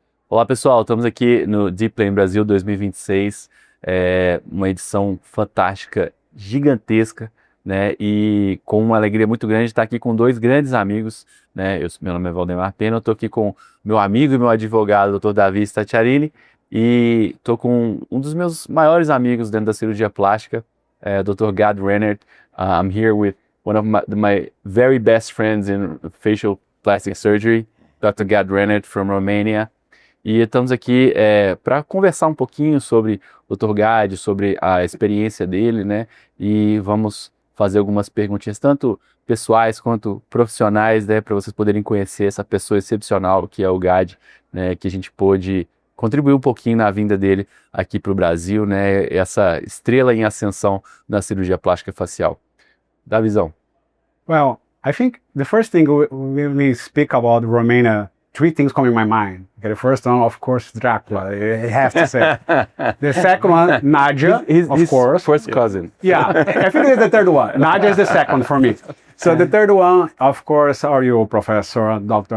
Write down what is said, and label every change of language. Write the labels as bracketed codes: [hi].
[pt] Olá pessoal, estamos aqui no Deep Plane Brasil 2026, uma edição fantástica, gigantesca, né? E com uma alegria muito grande estar aqui com dois grandes amigos, né? Meu nome é Waldemar Penna, eu estou aqui com meu amigo e meu advogado, Dr. Davi Stacciarini, e estou com um dos meus maiores amigos dentro da cirurgia plástica, Dr. Gad Renert. [en] I'm here with one of my very best friends in facial plastic surgery, Dr. Gad Renert from Romania. [pt] E estamos aqui para conversar um pouquinho sobre o Dr. Gad, sobre a experiência dele, né? E vamos fazer algumas perguntinhas, tanto pessoais quanto profissionais, né? Para vocês poderem conhecer essa pessoa excepcional que é o Gad, né? Que a gente pôde contribuir um pouquinho na vinda dele aqui para o Brasil, né? Essa estrela em ascensão na cirurgia plástica facial. Dá visão. [en] Well, I think the first thing when we speak about Romania, three things come in my mind. Okay, the first one, of course, Dracula. I have to say. The second one, Nadia, of course. First cousin. Yeah, I think it's the third one. Nadia is the second for me. So the third one, of course, are you, Professor, Doctor?